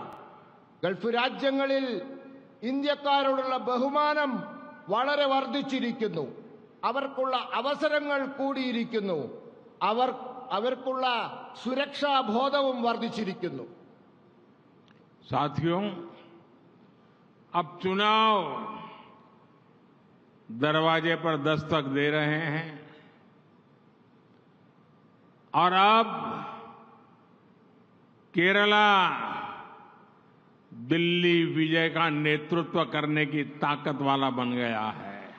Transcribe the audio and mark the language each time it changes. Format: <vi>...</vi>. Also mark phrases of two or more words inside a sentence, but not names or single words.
<ml>ഗൾഫ് രാജ്യങ്ങളിൽ ഇന്ത്യക്കാരോടുള്ള ബഹുമാനം വളരെ വർദ്ധിച്ചിരിക്കുന്നു. അവർക്കുള്ള അവസരങ്ങൾ കൂടിയിരിക്കുന്നു. അവർക്കുള്ള സുരക്ഷാ ബോധവും വർദ്ധിച്ചിരിക്കുന്നു.</ml> <hi>साथियों, अब चुनाव दरवाजे पर दस्तक दे रहे हैं और अब केरला दिल्ली विजय का नेतृत्व करने की ताकत वाला बन गया है।</hi>